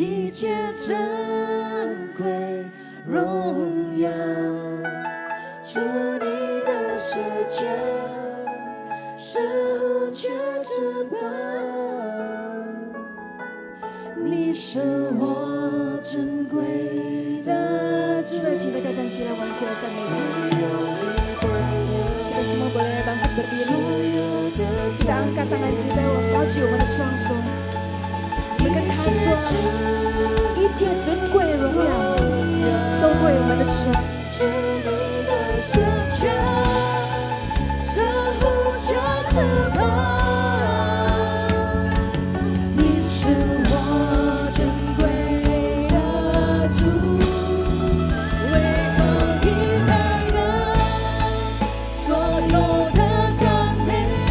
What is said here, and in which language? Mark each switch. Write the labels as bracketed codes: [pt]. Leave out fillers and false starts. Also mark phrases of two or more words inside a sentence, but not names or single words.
[zh] 切珍贵荣耀，主你的世界是无缺之宝，你是我珍贵的主。请大家站起来，我们一起来赞美他。 [id] Kita semua boleh bangkit berdiri. Kita angkat tangan kita, maju [zh] 我们的双手。我们跟他说，一切珍贵荣耀都归我们的神。主你的世界是无缺之宝，你是我珍贵的主，为何你来了所有的赞美，